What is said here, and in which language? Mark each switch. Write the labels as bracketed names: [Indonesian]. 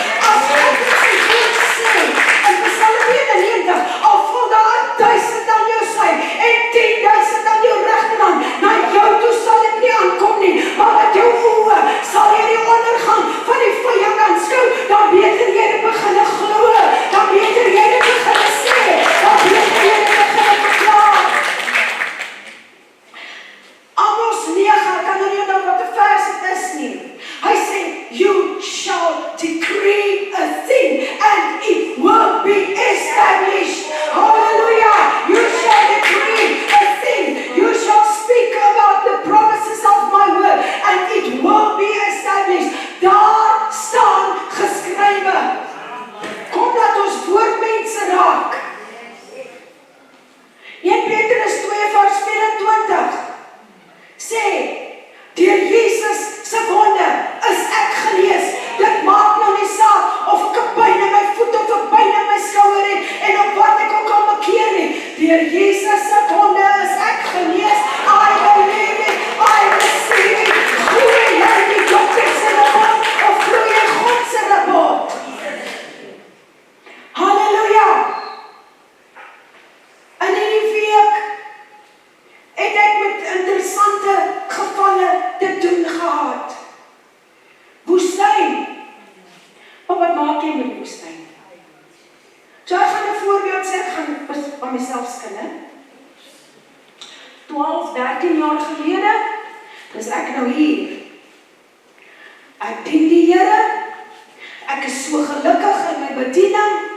[Afrikaans] As God in sy woord sê, in Psalm 91, al val daar 1000 aan jou sy, en 10.000 aan jou regterhand, na jou toe sal dit nie aankom nie, maar met jou oë sal jy die ondergang van die vyand aanskou, dan beter jy dit begin glo, dan beter jy dit begin sê, dan beter jy dit begin verklaar. Amos 9, kan nou nie onthou wat die vers het is nie. Hy sê, [English] you shall decree a thing and it will be established. Hallelujah! You shall decree a thing. You shall speak about the promises of my word and it will be established. [Afrikaans] Daar staan geskrywe. Kom laat ons woordmense raak. 1 Petrus 2 vers 24 sê, deur Jesus se wonde is ek genees. Dit maak nou nie saak of ek 'n pyn in my voet of 'n pyn in my skouer het en op wat ek ook al bekeer nie. Deur Jesus se wonde is ek genees. [English] I believe it, I receive it. [Afrikaans] Glo jy die dokter se rapport of glo jy God se rapport? Halleluja! En in die week het ek met interessante gevalle te doen gehad. Woestyn. Maar wat maak jy met woestyn? So ek gaan 'n voorbeeld sê, ek gaan van myself skinne. 12, 13 jaar gelede, is ek nou hier. Ek dien die Here. Ek is so gelukkig in my bediening.